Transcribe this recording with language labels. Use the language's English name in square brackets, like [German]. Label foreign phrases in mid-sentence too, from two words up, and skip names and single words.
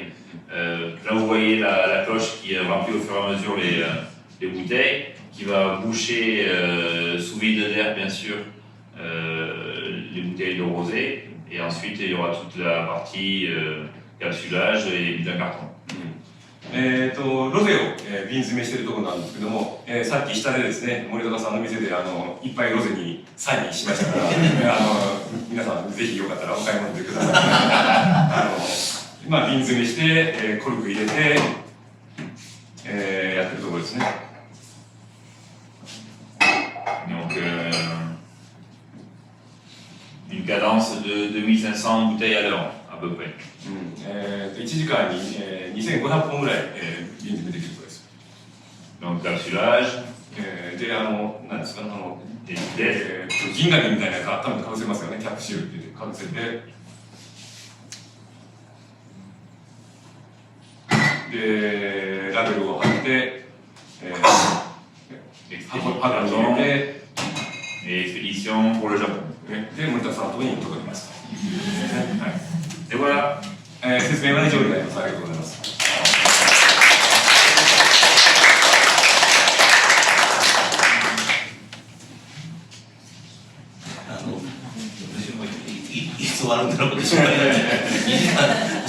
[French] Là, vous voyez la cloche qui remplit au fur et à mesure les bouteilles, qui va boucher sous vide d'air, bien sûr, les bouteilles de rosé. Et ensuite, il y aura toute la partie capsulage et mise en carton. [Japanese] ロゼを、瓶詰めしてるところなんですけども、さっき下でですね、森高さんの店でいっぱいロゼにサインしましたから、皆さんぜひよかったらお買い物でください。今瓶詰めして、コルク入れて、やってるところですね。 [French] Donc, une cadence de 2500 bouteilles à l'heure, à peu près. [Japanese] 1 時間に、2500本ぐらい、瓶詰めできるそうです。 [French] Donc, capsulage. [Japanese] で、何ですか、銀紙みたいなやつ頭にかぶせますよね、キャプシュールって言ってかぶせて。で、ラベルを貼って、箱に入れて、 [French] expédition pour le Japon. [Japanese] で、森田さんのところに届きます。 [French] Et voilà. [Japanese] 説明は以上になります。ありがとうございます。私もいつ終わるんだろうって心配になっちゃう。